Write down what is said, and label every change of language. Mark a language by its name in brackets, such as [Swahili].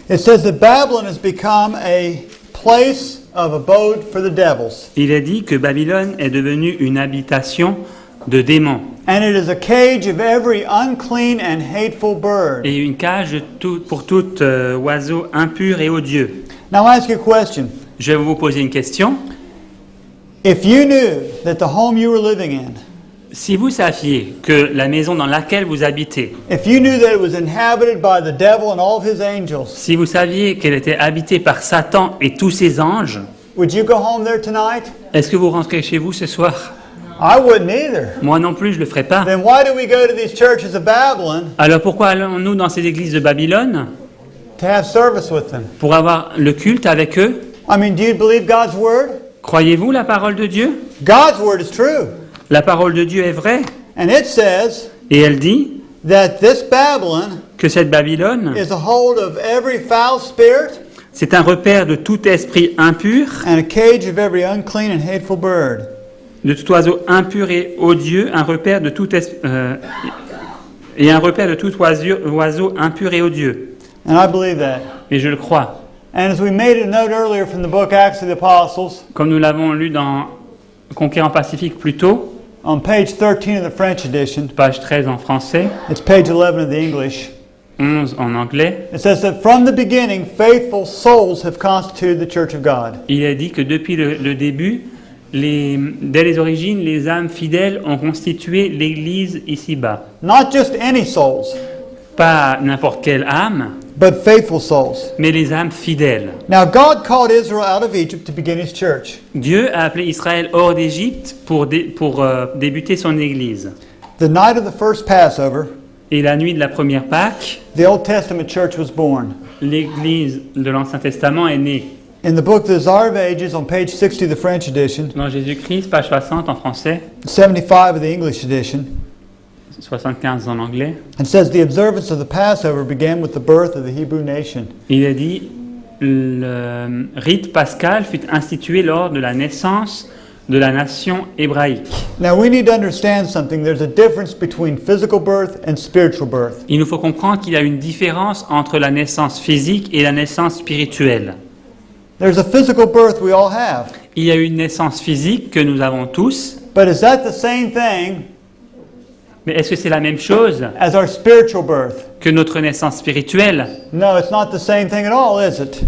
[English] it says that Babylon has become a place of abode for the devils, [French] il est dit que Babylone est devenue une habitation de démons [English] and it is a cage of every unclean and hateful bird. [French] et une cage pour tout oiseau impur et odieux. [English] Now I ask you a question. [French] Je vais vous poser une question. [English] If you knew that the home you were living in, [French] Si vous saviez que la maison dans laquelle vous habitez, [English] if you knew that it was inhabited by the devil and all of his angels, [French] si vous saviez qu'elle était habitée par Satan et tous ses anges, [English] would you go home there tonight? [French] est-ce que vous rentrez chez vous ce soir? [English] I wouldn't either. [French] Moi non plus, je ne le ferai pas. [English] Then why do we go to these churches of Babylon [French] Alors pourquoi allons-nous dans ces églises de Babylone? [English] to have service with them? [French] Pour avoir le culte avec eux? [English] I mean, do you believe God's word? [French] Croyez-vous la parole de Dieu? [English] God's word is true. [French] La parole de Dieu est vraie. [English] And it says [French] Et elle dit [English] that this Babylon [French] que cette Babylone, [English] is a hold of every foul spirit [French] c'est un repère de tout esprit impur, [English] and a cage of every unclean and hateful bird. [French] de tout oiseau impur et odieux, un repère de tout et un repère de tout oiseau impur et odieux. [English] And I believe that. [French] Et je le crois. [English] And as we made a note earlier from the book Acts of the Apostles, [French] Comme nous l'avons lu dans Conquérant Pacifique plus tôt, [English] on page 13 of the French edition, [French] page 13 en français, [English] it's page 11 of the English, [French] 11 en anglais, [English] it says that from the beginning, faithful souls have constituted the Church of God. [French] il est dit que depuis le début, dès les origines, les âmes fidèles ont constitué l'Église ici-bas. [English] Not just any souls, [French] Pas n'importe quelle âme, [English] but faithful souls. [French] mais les âmes fidèles. [English] Now, God called Israel out of Egypt to begin his church. [French] Dieu a appelé Israël hors d'Égypte pour débuter son Église. [English] The night of the first Passover, [French] Et la nuit de la première Pâque, [English] the Old Testament church was born. [French] l'Église de l'Ancien Testament est née. [English] In the book The Desire of Ages, on page 60 of the French edition, [French] Dans Jésus-Christ, page 60 en français, [English] 75 of the English edition, [French] 75 en anglais, [English] it says the observance of the Passover began with the birth of the Hebrew nation. [French] il est dit le rite pascal fut institué lors de la naissance de la nation hébraïque. [English] Now we need to understand something. There's a difference between physical birth and spiritual birth. [French] Il nous faut comprendre qu'il y a une différence entre la naissance physique et la naissance spirituelle. [English] There's a physical birth we all have. [French] Il y a une naissance physique que nous avons tous, [English] But is that the same thing [French] mais est-ce que c'est la même chose [English] as our spiritual birth? [French] que notre naissance spirituelle? [English] No, it's not the same thing at all, is it?